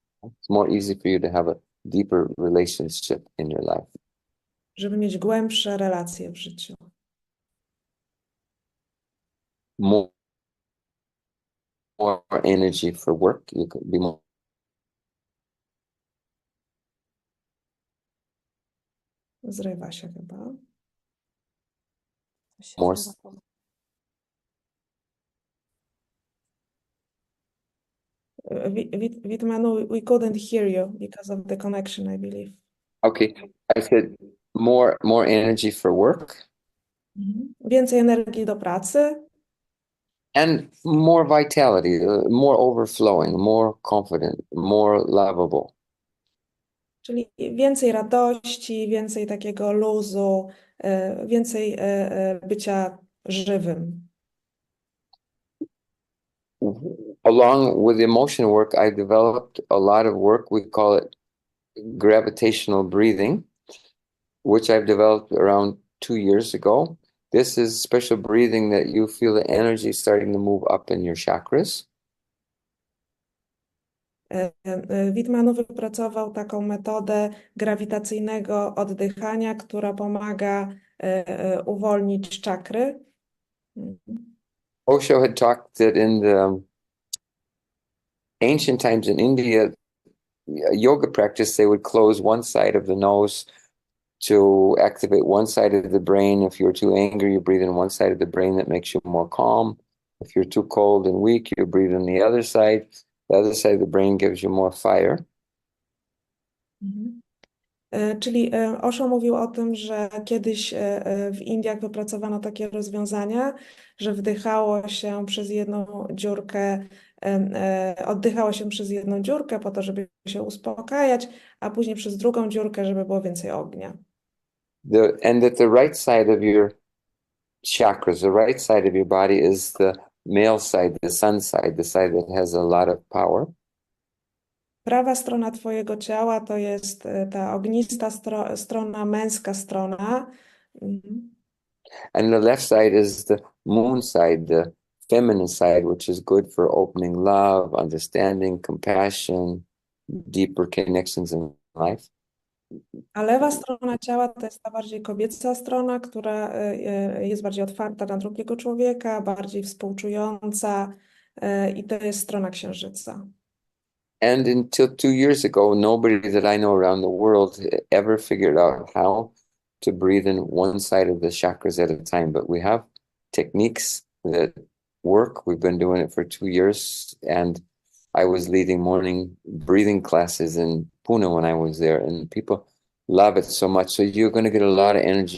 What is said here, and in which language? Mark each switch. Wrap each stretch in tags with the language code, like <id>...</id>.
<en>It's more easy for you to have a deeper relationship in your life.</en> <pl>Żeby mieć głębsze relacje w życiu.</pl> <en>More energy for work. You could be more.</en> <pl>Zrywa się chyba. Coś się</pl> <en>More.</en> <pl>zrywa.</pl> <en>Veet Mano, we couldn't hear you because of the connection, I believe. Okay, I said more energy for work.</en> <pl>Więcej energii do pracy.</pl> <en>And more vitality, more overflowing, more confident, more lovable.</en> <pl>Czyli więcej radości, więcej takiego luzu, więcej bycia żywym.</pl> <en>Along with the emotion work, I developed a lot of work. We call it gravitational breathing, which I've developed around 2 years ago. This is special breathing that you feel the energy starting to move up in your chakras.</en> <pl>Veet Mano wypracował taką metodę grawitacyjnego oddychania, która pomaga uwolnić czakry.</pl> <en>Osho had talked that in the ancient times in India, yoga practice, they would close one side of the nose to activate one side of the brain. If you're too angry, you breathe in one side of the brain that makes you more calm. If you're too cold and weak, you breathe in the other side. The other side of the brain gives you more fire.</en> <pl>Czyli Osho mówił o tym, że kiedyś w Indiach wypracowano takie rozwiązania, że wdychało się przez jedną dziurkę, oddychało się przez jedną dziurkę po to, żeby się uspokajać, a później przez drugą dziurkę, żeby było więcej ognia.</pl> <en>And that the right side of your chakras, the right side of your body is the male side, the sun side, the side that has a lot of power.</en> <pl>Prawa strona twojego ciała to jest ta ognista strona, męska strona.</pl> <en>And the left side is the moon side, the feminine side, which is good for opening love, understanding, compassion, deeper connections in life.</en> <pl>A lewa strona ciała to jest ta bardziej kobieca strona, która jest bardziej otwarta na drugiego człowieka, bardziej współczująca i to jest strona księżyca.</pl> <en>And until 2 years ago, nobody that I know around the world ever figured out how to breathe in one side of the chakras at a time. But we have techniques that work. We've been doing it for 2 years, and I was leading morning breathing classes in Pune when I was there, and people love it so much. So you're going to get a lot of energy.</en>